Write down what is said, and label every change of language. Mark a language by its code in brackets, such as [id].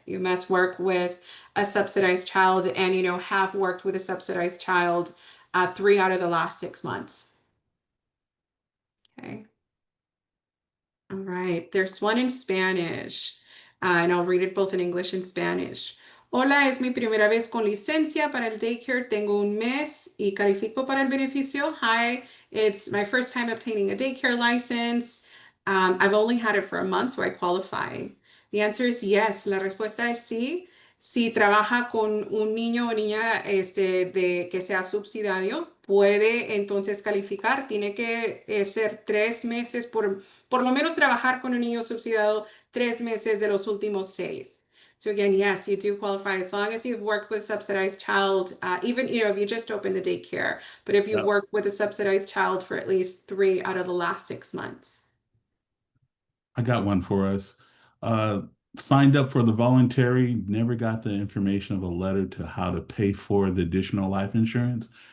[en] You must work with a subsidized child and, have worked with a subsidized child 3 out of the last 6 months. Okay. All right, there's one in Spanish, and I'll read it both in English and Spanish. [es] Hola, es mi primera vez con licencia para el daycare. Tengo un mes y califico para el beneficio. [en] Hi, it's my first time obtaining a daycare license. I've only had it for a month, so I qualify. The answer is yes. [es] La respuesta es sí. Si trabaja con un niño o niña de que sea subsidiario, puede entonces calificar. Tiene que ser 3 meses por lo menos trabajar con un niño subsidiado 3 meses de los últimos 6. [en] So again, yes, you do qualify as long as you've worked with a subsidized child, even if you just opened the daycare, but if you've worked with a subsidized child for at least 3 out of the last 6 months. I got one for us. Signed up for the voluntary, never got the information of a letter to how to pay for the additional life insurance.